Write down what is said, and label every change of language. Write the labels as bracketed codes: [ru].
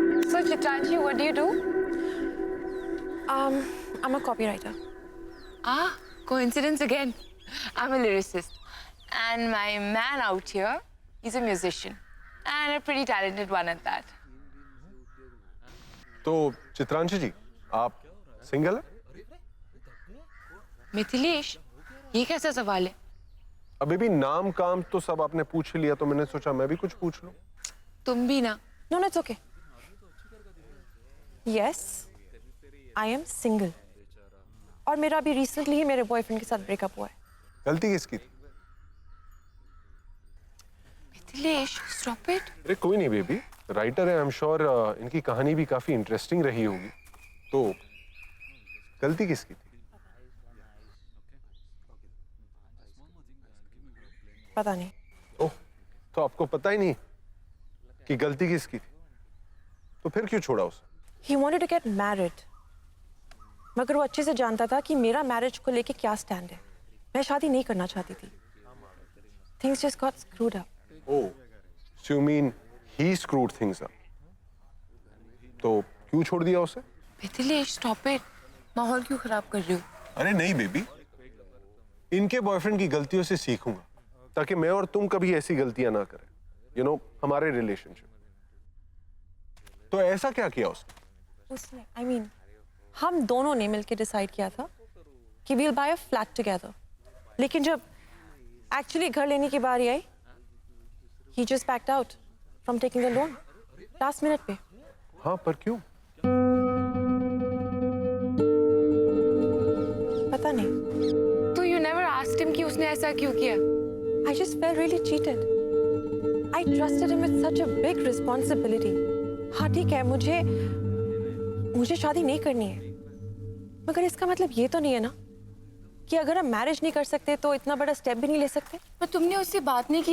[en] So Chitranshi, what do you do? I'm a copywriter. Ah, coincidence again. I'm a lyricist. And my man out here, he's a musician. And a pretty talented one at that. [hi] तो चित्रांशी जी आप single है? मिथिलेश, ये कैसा सवाल है? अभी भी नाम काम तो सब आपने पूछ लिया, तो मैंने सोचा मैं भी कुछ पूछ लूं। तुम भी ना? [en] No, no, it's okay. Yes, I am single. [hi] और मेरा अभी रिसेंटली ही मेरे बॉयफ्रेंड के साथ ब्रेकअप हुआ है। गलती किसकी थी? [en] Mithilesh, stop it. [hi] अरे कोई नहीं बेबी, राइटर है, [en] I am sure [hi] इनकी कहानी भी काफी इंटरेस्टिंग रही होगी। तो गलती किसकी थी? पता नहीं। ओह, तो आपको पता ही नहीं कि गलती किसकी थी? तो फिर क्यों छोड़ा उसे? [en] He wanted to get married. [hi] मगर वो अच्छे से जानता था कि मेरा मैरिज को लेके क्या स्टैंड है। मैं शादी नहीं करना चाहती थी। [en] Things just got screwed up. Oh, so you mean he screwed things up? [hi] तो क्यों छोड़ दिया उसे? [en] Mithilesh, stop it. [hi] माहौल क्यों खराब कर रहे हो? अरे नहीं बेबी, इनके बॉयफ्रेंड की गलतियों से सीखूंगा ताकि मैं और तुम कभी ऐसी गलतियां ना करें। [en] You know, [hi] हमारे रिलेशनशिप। तो ऐसा क्या किया उसने? [en] I mean, [hi] हम दोनों ने मिलकर डिसाइड किया था कि [en] we'll buy a flat together. [hi] लेकिन जब एक्चुअली घर लेने की बारी आई, [en] he just backed out from taking the loan. Last minute पे। [hi] हाँ, पर क्यों? पता नहीं। तो [en] you never asked him [hi] कि उसने ऐसा क्यों किया? [en] I just felt really cheated. I trusted him with such a big responsibility. [hi] हाँ ठीक है, मुझे शादी नहीं करनी है, मगर इसका मतलब ये तो नहीं है ना कि अगर हम मैरिज नहीं कर सकते तो इतना बड़ा स्टेप भी नहीं ले सकते। पर तुमने उससे बात नहीं की?